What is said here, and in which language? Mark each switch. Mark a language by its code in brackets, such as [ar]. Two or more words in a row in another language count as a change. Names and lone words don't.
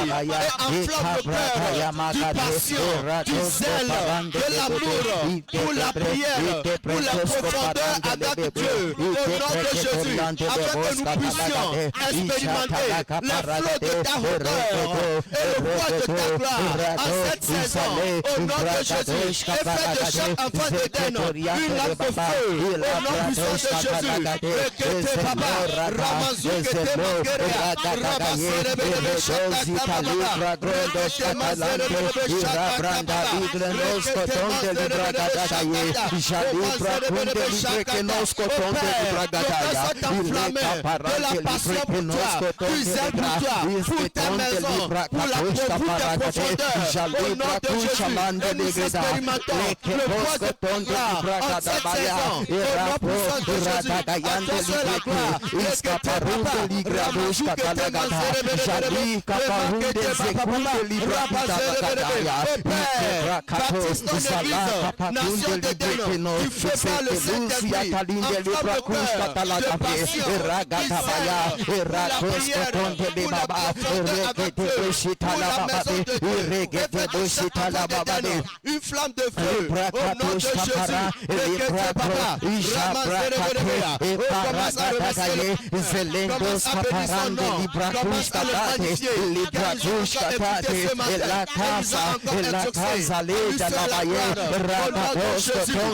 [fr] et enflamme le cœur du passion, du zèle, de l'amour pour la prière, pour la profondeur avec Dieu au nom de Jésus, afin que nous puissions expérimenter les flots de ta hauteur et le poids de ta gloire en cette saison au nom de Jésus, et fais de chaque enfant d'Éden une lame de feu au nom puissant de Jésus. Rekete papa, Ramazou kete mangeria, Rabasere bebe shaka tababa, Rekete mazere bebe shaka tababa, Rekete mazere bebe shaka de la passion pour toi, tu zèles pour toi, pour ta maison, pour la profondeur, au nom de Jésus, et nous expérimentons le poids de ta gloire en cette saison, au nom puissant de Jésus, à toi seul la gloire, Rekete papa, Ramazou kete mazere bebe, Rekete papa, Rabazere bebe, Père, baptise ton église, nation d'Éden, tu fais pas le Saint-Esprit, enflamme le cœur de passion, la prière, pour la profondeur avec Dieu, pour la maison de Dieu, une flamme de feu, au nom de Jésus, Rekete papa, Ramazere Berebea, commence à le remercier, commence à bénir son nom, commence à le magnifier, car ils ont encore écouté ce matin, et ils ont encore exaucé, lui seul la gloire, au nom de Jésus,